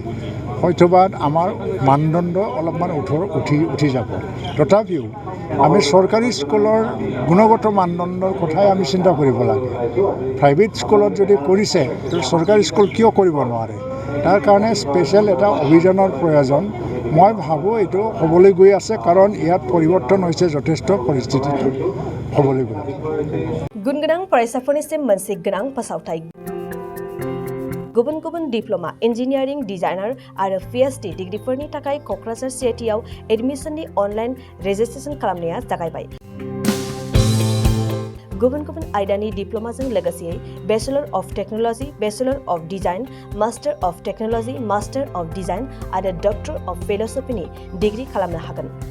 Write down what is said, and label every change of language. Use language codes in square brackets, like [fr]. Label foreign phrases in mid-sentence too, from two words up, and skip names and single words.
[as] হয়তোবা আমাৰ মানদণ্ড অলপমান উঠি যাব তথাপিও আমি চৰকাৰী স্কুলৰ গুণগত মানদণ্ডৰ কথাই আমি চিন্তা কৰিব লাগে প্ৰাইভেট স্কুলত যদি কৰিছে তো চৰকাৰী স্কুল কিয় কৰিব নোৱাৰে তাৰ কাৰণে স্পেচিয়েল এটা অভিযানৰ প্ৰয়োজন মই ভাবোঁ এইটো হ'বলৈ গৈ আছে কাৰণ ইয়াত পৰিৱৰ্তন হৈছে যথেষ্ট পৰিস্থিতিটো হ'বলৈ গৈ আছে [brx] गुनगोनां फरायसाफोरनिसिम मोनसे गोनां फोसावथाय गुबुन गुबुन [en] diploma engineering [brx] डिजाइनार आरो PhD डिग्रीफोरनि थाखाय क'क्राझार CITआव एडमिशननि [en] online registration [brx] खालामनाया जागायबाय गुबुन गुबुन आयदानि डिप्लोमाजों लोगोसे [en] Bachelor of Technology Bachelor of Design Master of Technology Master of Design [brx] आरो [en] Doctor of Philosophyनि [brx] डिग्री खालामनो हागोन